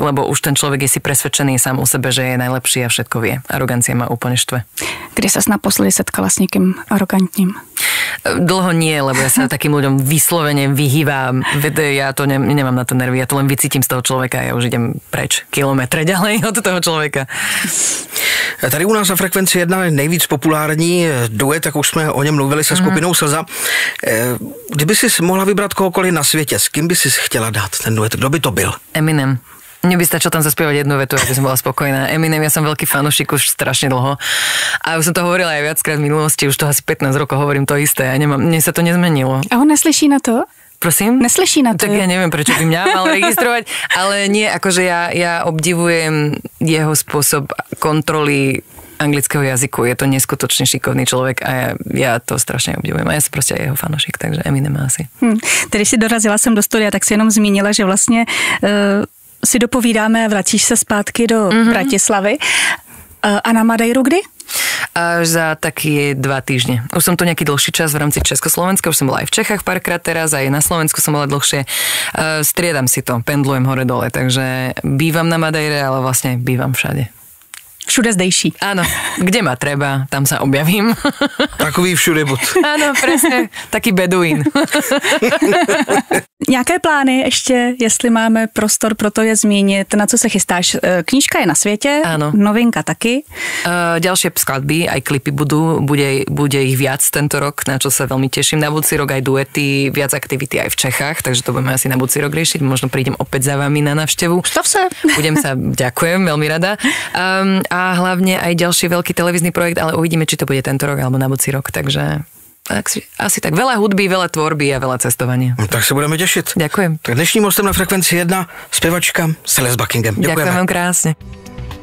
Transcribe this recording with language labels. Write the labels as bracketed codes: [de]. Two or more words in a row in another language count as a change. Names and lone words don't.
[sk] Lebo už ten človek je si presvedčený sám o sebe, že je najlepší a všetko vie. Arogancia ma úplne štve. [cs] Kdy ses naposledy setkala s někým arogantním? [sk] Dlho nie, lebo ja sa takým ľuďom vyslovene vyhývam. Ja to nemám na to nervy, ja to len vycítim z toho človeka a ja už idem preč kilometre ďalej od toho člověka. [cs] Tady u nás na Frekvenci 1 je nejvíc populární duet, jak už jsme o něm mluvili se skupinou Slza. Kdyby si mohla vybrat kohokoliv na světě, s kým by si chtěla dát ten duet? Kdo by to byl? Eminem. [sk] Mne by stačilo tam zaspievať jednu vetu, aby som bola spokojná. Eminem, ja som veľký fanúšik už strašne dlho. A už som to hovorila aj viackrát v minulosti, už to asi 15 rokov hovorím to isté a mne sa to nezmenilo. [cs] A on neslyší na to? [sk] Prosím? [cs] Neslyší na to? [sk] Tak ja neviem, prečo by mňa mal registrovať, ale nie, akože ja obdivujem jeho spôsob kontroly anglického jazyku. Je to neskutočne šikovný človek a ja to strašne obdivujem. A ja som proste aj jeho fanúšik, takže Eminem asi. [cs] Tedy si dorazila sem do studia, tak si jenom zmínila, že vlastně si dopovídáme a vracíš se zpátky do Bratislavy. A na Madejru kdy? [sk] Až za taky 2 týždne. Už som tu nejaký dlhší čas v rámci Československa, už som bola aj v Čechách párkrát teraz, aj na Slovensku som bola dlhšie. Striedam si to, pendlujem hore-dole, takže bývam na Madejre, ale vlastne bývam všade. [cs] Všude zdejší. [sk] Áno, kde ma treba, tam sa objavím. [cs] Takový všude bud. [sk] Áno, presne, taký beduín. [cs] Nějaké plány ještě, jestli máme prostor pro to je zmínit, na co se chystáš? Knížka je na světě, [sk] áno. [cs] Novinka taky. [sk] Ďalšie skladby, aj klipy bude ich viac tento rok, na čo sa veľmi teším. Na budúci rok aj duety, viac aktivity aj v Čechách, takže to budeme asi na budúci rok riešiť. Možno prídem opäť za vami na návštevu. [cs] Stav se. [sk] Ďakujem, veľmi rada. A hlavne aj ďalší veľký televízny projekt, ale uvidíme, či to bude tento rok alebo na budúci rok, takže asi tak. Veľa hudby, veľa tvorby a veľa cestovania. [cs] No, tak se budeme těšit. [sk] Ďakujem. [cs] Tak dnešním hostem na Frekvenci 1 zpěvačka Celeste Buckingham. Děkujeme. [sk] Ďakujem vám krásne.